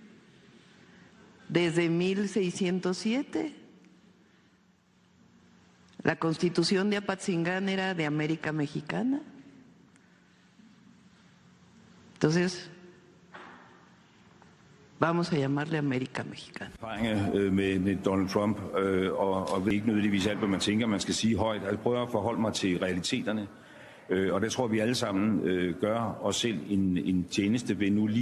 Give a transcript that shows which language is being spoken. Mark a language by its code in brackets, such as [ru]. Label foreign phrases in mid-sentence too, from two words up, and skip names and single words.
[es] Desde 1607, la Constitución de Apatzingán era de América Mexicana. Entonces, vamos a llamarle América Mexicana. [da] Med Donald Trump, og ved ikke nødvendigvis alt, hvad man tænker, man skal sige højt. Jeg prøver at forholde mig til realiteterne, og det tror vi alle sammen gør os selv en tjeneste ved nu lige